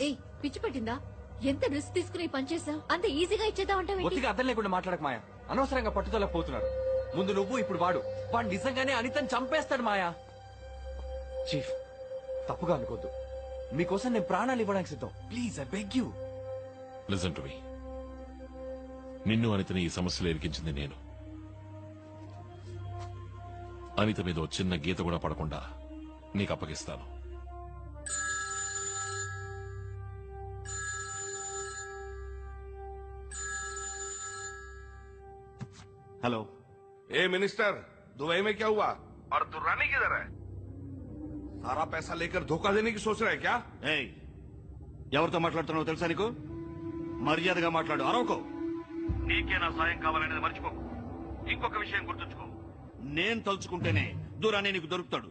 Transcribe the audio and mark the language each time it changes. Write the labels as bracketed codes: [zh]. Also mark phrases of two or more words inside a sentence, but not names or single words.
[te] ఏయ్, పిచ్చి పట్టిందా? ఎంత రిస్క్ తీసుకుని ఈ పని చేసావు? అంత ఈజీగా ఇచ్చేద్దామంటావేంటి? ఒత్తిగా అర్థం లేకుండా మాట్లాడక మాయా. అనవసరంగా పట్టుదలకు పోతున్నారు. ముందు నువ్వు, ఇప్పుడు వాడు నిజంగానే అనితని చంపేస్తాడు మాయా. చీఫ్, తప్పుగా అనుకోద్దు. మీకోసం నేను ప్రాణాలు ఇవ్వడానికి సిద్ధం. [en] Please I beg you. Listen to me. [te] నిన్ను అనితని ఈ సమస్యలో ఇరికించింది నేను. అనిత మీద ఓ చిన్న గీత కూడా పడకుండా నీకు అప్పగిస్తాను. హలో [hi] ए मिनिस्टर, दुबई में क्या हुआ और दुर्रानी किधर है? सारा पैसा लेकर धोखा देने की सोच रहा है क्या? [te] ఏయ్, ఎవరితో మాట్లాడుతున్నావు తెలుసా నీకు? మర్యాదగా మాట్లాడు, అరవకో. నీకే నా సాయం కావాలనేది మర్చిపోకు. ఇంకొక విషయం గుర్తుంచుకో, నేను తలుచుకుంటేనే దూరాన్ని నీకు దొరుకుతాడు.